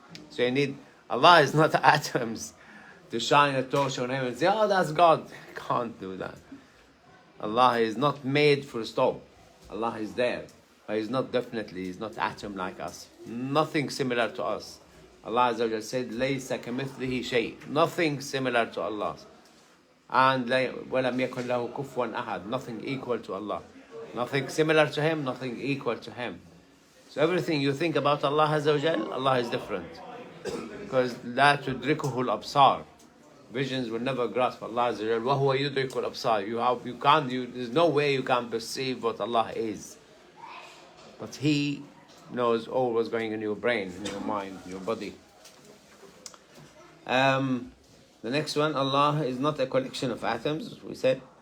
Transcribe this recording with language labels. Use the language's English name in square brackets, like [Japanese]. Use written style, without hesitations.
[English] So you need, Allah is not atoms to shine a torch on him and say, oh, that's God. Can't do that. Allah is not made for a stop. Allah is there. But he's not atom like us. Nothing similar to us. Allah Azza wa Jalla said, [Arabic] لَيْسَ كَمِثْلِهِ شَيْءٍ. [English] Nothing similar to Allah. And [Arabic] وَلَمْ يَكُنْ لَهُ كُفُوًا أَحَدٌ. [English] Nothing equal to Allah. Nothing similar to Him, nothing equal to Him. So everything you think about Allah Azza wa Jalla, Allah is different. Because [Arabic] لَا تُدْرِكُهُ الْأَبْصَارِ. [English] Visions will never grasp Allah Azza wa Jalla. [Arabic] وَهُوَ يُدْرِكُ الْأَبْصَارِ. [English] There's no way you can perceive what Allah is. But He knows all what's going in your brain, in your mind, in your body. The next one, Allah is not a collection of atoms, we said.